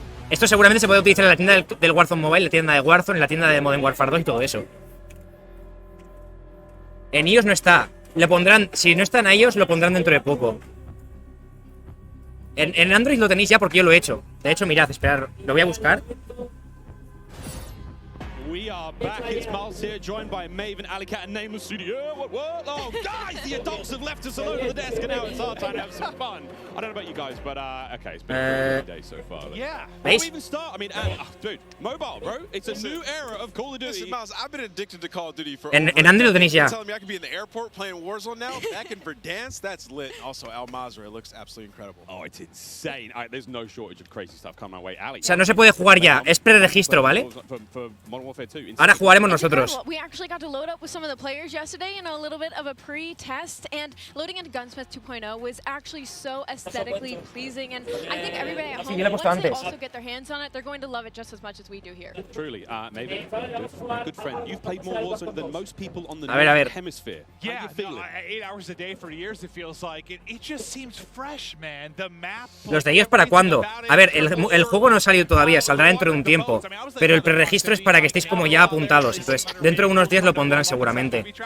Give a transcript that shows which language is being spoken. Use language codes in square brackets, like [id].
[es] Esto seguramente se puede utilizar en la tienda del Warzone Mobile, la tienda de Warzone, en la tienda de Modern Warfare 2 y todo eso. En iOS no está. Le pondrán, si no está en iOS, lo pondrán dentro de poco. En Android lo tenéis ya porque yo lo he hecho. De hecho, mirad, esperad, lo voy a buscar. [en] We are back. It's Miles here, joined by Maven, Alicat, and Nameless Studio. What? Oh, guys, the adults have left us alone at the desk, and now it's our time to have some fun. I don't know about you guys, but okay, it's been a great day so far. Yeah. Before we even start, I mean, dude, mobile, bro. It's a new era of Call of Duty. Listen, Miles, I've been addicted to Call of Duty for [es] En Android lo tenéis ya. [en] telling me I could be in the airport playing Warzone now, back in Verdansk, that's lit. Also, Al Mazrah looks absolutely incredible. Oh, it's insane. There's no shortage of crazy stuff coming my way. Ali. [es] O sea, no se puede jugar ya, es preregistro, ¿vale? [en] For Modern Warfare 2. [es] Ahora jugaremos nosotros. [en] We actually got to load up with some of the players yesterday in a little bit of a pre-test, and loading into Gunsmith 2.0 was actually so aesthetically pleasing, and I think everybody at home, once they also get their hands on it, they're going to love it just as much as we do here. Truly, maybe good friend. You've played more Warzone than most people on the hemisphere. Yeah, how you feeling? 8 hours a day for years it feels like. It just seems fresh, man. The map. [es] ¿Los de ellos para cuándo? A ver, el juego no ha salido todavía, saldrá dentro de un tiempo. Pero el preregistro es para que estéis como ya apuntados. Entonces, dentro de unos días lo pondrán seguramente.